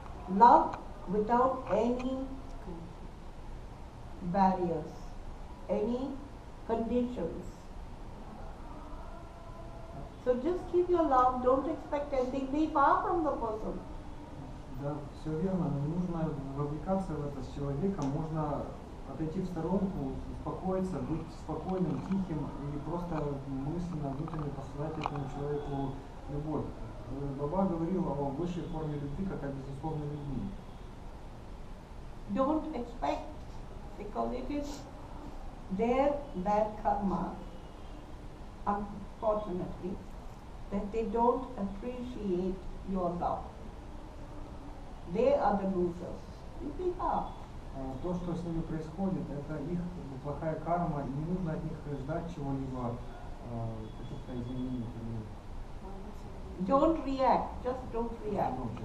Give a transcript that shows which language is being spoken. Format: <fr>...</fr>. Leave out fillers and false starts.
<en>Love without any barriers, any conditions. So just keep your love, don't expect anything, be far from the person.</en> <ru>Да, все верно, но не нужно вовлекаться в это с человеком, можно отойти в сторонку, успокоиться, быть спокойным, тихим и просто мысленно, внутренне посылать этому человеку любовь. Баба говорил о высшей форме любви, как о безусловной любви.</ru> <en>Don't expect, because it is their bad karma, unfortunately, that they don't appreciate your love. They are the losers. You be half.</en> <ru>То, что с ними происходит, это их плохая карма, и не нужно от них ждать чего-либо, каких-то изменений.</ru> <en>Don't react, just don't react.</en>